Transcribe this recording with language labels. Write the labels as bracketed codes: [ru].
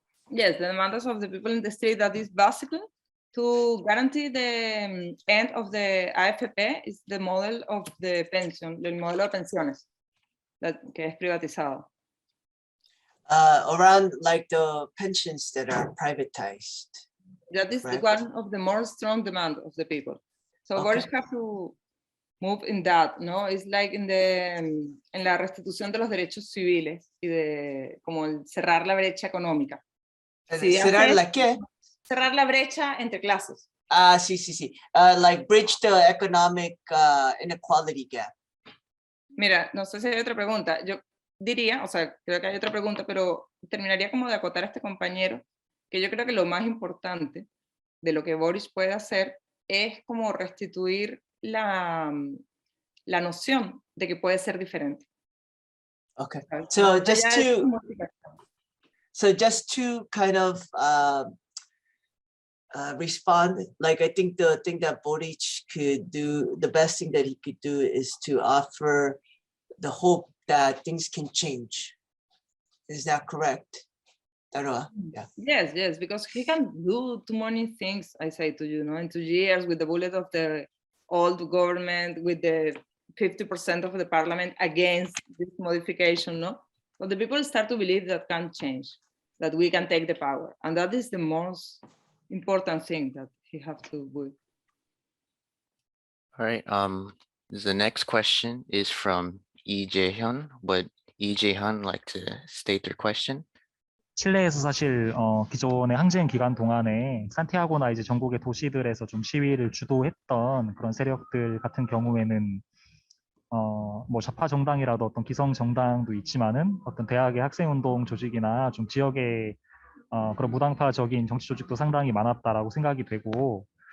[en] Yes, the demandas of the people in the street, that is basically to guarantee the end of the AFP is the model of the pension, el modelo de pensiones, que es privatizado. Around like the pensions that are privatized. That is Right. one of the more strong demand of the people. So Okay. Boris have to move in that, no? [es] It's like in la restitución de los derechos civiles y de como el cerrar la brecha económica. Sí, ¿Cerrar hace- la qué? cerrar la brecha entre clases. Ah, sí. [en] Like bridge the economic inequality gap. [es] Mira, no sé si hay otra pregunta. Yo diría, o sea, creo que hay otra pregunta, pero terminaría como de acotar a este compañero, que yo creo que lo más importante de lo que Boris puede hacer es como restituir la noción de que puede ser diferente. [en] Okay. [es] ¿sabes? [en] So [es] Más [en] just [es] allá de [en] to- [es] su modificación. [en] So just to kind of respond, like I think the thing that Boric could do, the best thing that he could do is to offer the hope that things can change. Is that correct? Taroa? Yeah. Yes, because he can do too many things, I say to you, in 2 years with the bullet of the old government, with the 50% of the parliament against this modification, no? But the people start to believe that can change, that we can take the power. And that is the most important thing that he has to do. All right, the next question is from Lee Jae-hyun. Would Lee Jae-hyun like to state their question? [ko] 칠레에서 사실 기존의 항쟁 기간 동안에 산티아고나 이제 전국의 도시들에서 좀 시위를 주도했던 그런 세력들 같은 경우에는 뭐 좌파 정당이라도 어떤 기성 정당도 있지만은 어떤 대학의 학생운동 조직이나 좀 지역의 그런 무당파적인 정치 조직도 상당히 많았다라고 생각이 되고